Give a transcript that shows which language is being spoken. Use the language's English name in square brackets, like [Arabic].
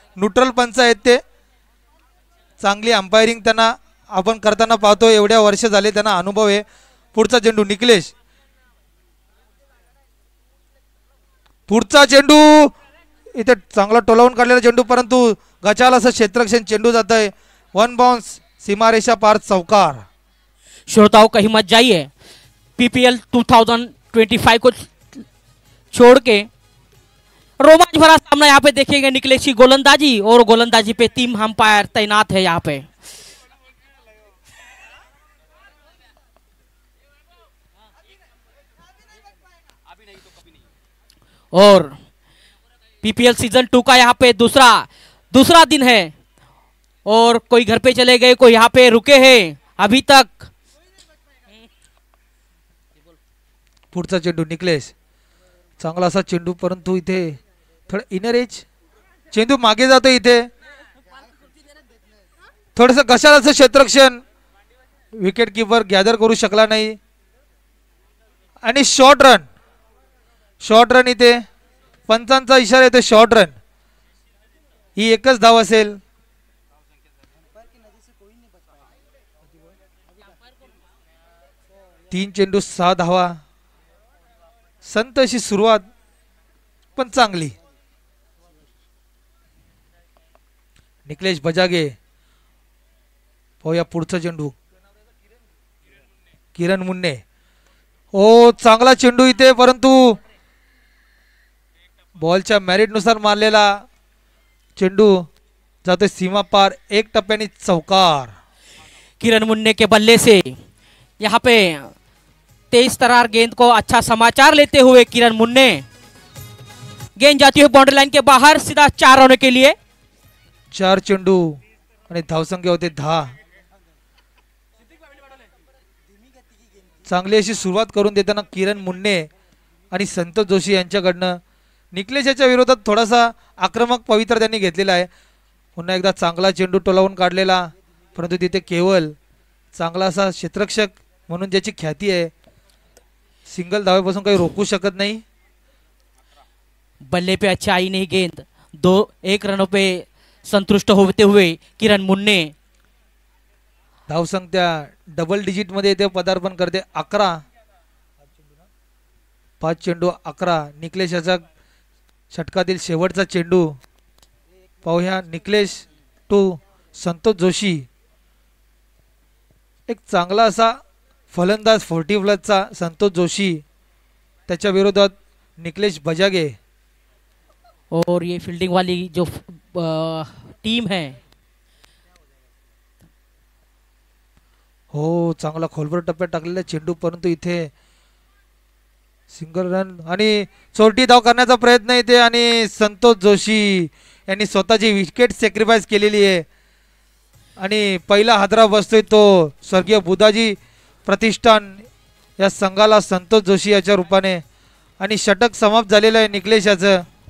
[Marathi] Neutral पंच आहेत ते. चांगली अंपायरिंग त्यांना आपण करताना पाहतो. एवढ्या वर्ष झाले त्यांना अनुभव आहे. पुढचा चेंडू निकलेश. पुढचा चेंडू इथे चांगला टोलावून काढलेला चेंडू परंतु गचाल असं क्षेत्ररक्षण चेंडू जात आहे. 1 बाउंस सीमारेषा पार चौकार. [Hindi] श्रोताओं कहीं मत जाइए. पीपीएल 2025 को छोड़ के रोमांच भरा सामना यहाँ पे देखेंगे. निकलेश की गोलंदाजी और गोलंदाजी पे 3 अंपायर तैनात है यहाँ पे. और पीपीएल सीजन 2 का यहाँ पे दूसरा दिन है और कोई घर पे चले गए, कोई यहाँ पे रुके हैं अभी तक. [Marathi] पुढचा चेंडू निकलेश. चांगला असा चेंडू परंतु इथे थोडं इनर एज चेंडू मागे जातो. इथे थोडस कशाला क्षेत्ररक्षण विकेट कीपर गॅदर करू शकला नाही आणि शॉर्ट रन इथे पंचांचा इशारा येतो. शॉर्ट रन ही एकच धाव असेल. तीन चेंडू 6 धावा. संत अशी सुरुवात पण चांगली. निकलेश बजागे. पाहूया पुढचा चेंडू किरण मुन्ने. ओ चांगला चेंडू इथे परंतु बॉलच्या मेरिट नुसार मारलेला चेंडू जातोय सीमा पार, एक टप्प्याने चौकार। [Hindi] किरण मुन्ने के बल्ले से यहाँ पे तेज तरार गेंद को अच्छा समाचार लेते हुए किरण मुन्ने, गेंद जाती है बाउंड्री लाइन के बाहर, सीधा 4 रनों के लिए। [Marathi] 4 चेंडू आणि धावसंख्या होते 10। चांगली अशी सुरुवात करून देताना किरण मुन्ने आणि संतोष जोशी यांच्याकडनं निकलेश याच्या विरोधात थोडासा आक्रमक पवित्र त्यांनी घेतलेला आहे। पुन्हा एकदा चांगला चेंडू टोलावून काढलेला, परंतु तिथे केवळ चांगला असा क्षेत्ररक्षक म्हणून ज्याची ख्याती आहे, सिंगल धावेपासून काही रोखू शकत नाही। [Hindi] बल्ले पे अच्छा आई नहीं गेंद, 1 रनों पे संतुष्ट होते हुए किरण मुन्ने। [Marathi] धावसंख्या डबल डिजिट मध्ये ते पदार्पण करते, 11। 5 चेंडू 11। निकलेश याचा षटकातील शेवटचा चेंडू पाहूया। निकलेश टू संतोष जोशी, एक चांगला असा फलंदाज 40 प्लसचा संतोष जोशी, त्याच्या विरोधात निकलेश बजागे। [Hindi] और ये फील्डिंग वाली जो टीम है, [Marathi] हो चांगला खोलवर टप्प्यात टाकलेला चेंडू, परंतु इथे सिंगल रन आणि चोरटी धाव करण्याचा प्रयत्न इथे, आणि संतोष जोशी यांनी स्वतःची विकेट सॅक्रिफाईस केलेली आहे आणि पहिला हादरा बसतोय तो स्वर्गीय बुधाजी प्रतिष्ठान या संघाला संतोष जोशी याच्या रूपाने, आणि षटक समाप्त झालेलं आहे निकलेश याचं।